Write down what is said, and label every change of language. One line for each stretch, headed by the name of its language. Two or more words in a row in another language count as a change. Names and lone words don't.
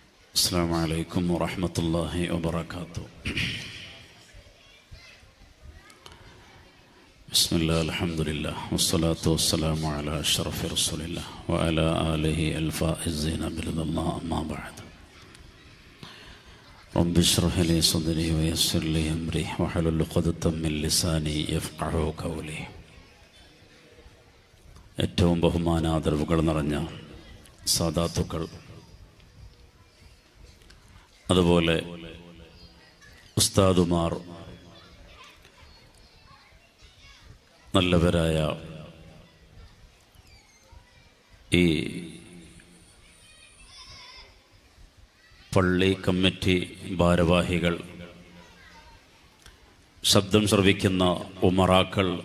Arabic: السلام عليكم ورحمة الله وبركاته. بسم الله الحمد لله والصلاة والسلام على أشرف رسول الله وعلى آله الفائزين برضا الله، أما بعد. رب اشرح لي صدري ويسر لي أمري واحلل عقدة من لساني يفقهوا قولي.
Malayalam: ഏറ്റവും ബഹുമാനാദരവുകൾ നിറഞ്ഞ സാദാത്തുക്കൾ, അതുപോലെ ഉസ്താദുമാർ, നല്ലവരായ ഈ പള്ളി കമ്മിറ്റി ഭാരവാഹികൾ, ശബ്ദം ശ്രവിക്കുന്ന ഉമറാക്കൾ,